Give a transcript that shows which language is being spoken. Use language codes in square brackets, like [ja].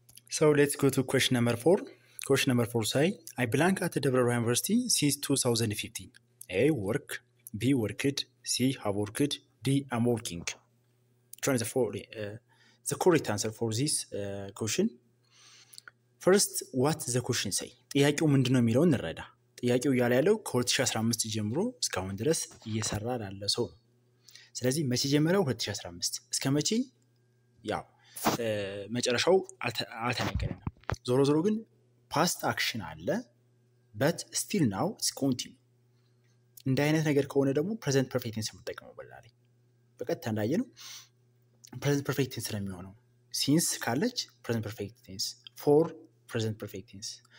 [en] So let's go to question number 4. Question number 4 say, I belong at the Debra University since 2015. A, work. B, worked. C, have worked. D, I'm working. Try the correct answer for this question. First, what the question say? [am] ጥያቄው ምንድነው የሚለውን እንረዳ። ጥያቄው ያለ ያለው ከ2015 ጀምሮ እስካሁን ድረስ እየሰራ ያለ ሰው ነው። ስለዚህ መቼ ጀመረው? 2015 እስከ መቼ? ያው መጨረሻው አልተነገረንም። ዞሮ ግን past action አለ [en] but still now it's continue። [am] እንደ አይነት ነገር ከሆነ ደግሞ present perfect tense መጠቀም ይችላል። በቀጥታ እንዳየነው present perfect tense ስለሚሆነው since ካለች present perfect tense for present perfect tense.